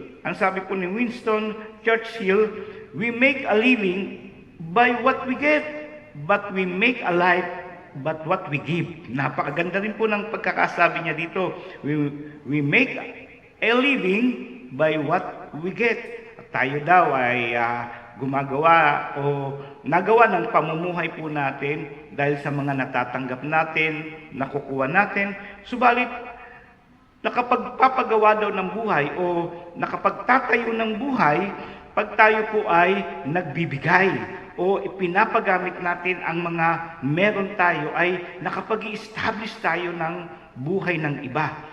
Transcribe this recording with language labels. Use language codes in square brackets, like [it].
[tl] Ang sabi po ni Winston Churchill, [en] "We make a living by what we get, but we make a life but what we give." [tl] Napakaganda rin po ng pagkakasabi niya dito. [en] We make a living by what we get. [tl] At tayo daw ay gumagawa o nagawa ng pamumuhay po natin dahil sa mga natatanggap natin, nakukuha natin. Subalit, nakapagpapagawa daw ng buhay o nakapagtatayo ng buhay pag tayo po ay nagbibigay o ipinapagamit natin ang mga meron tayo, ay nakapag-i-establish tayo ng buhay ng iba.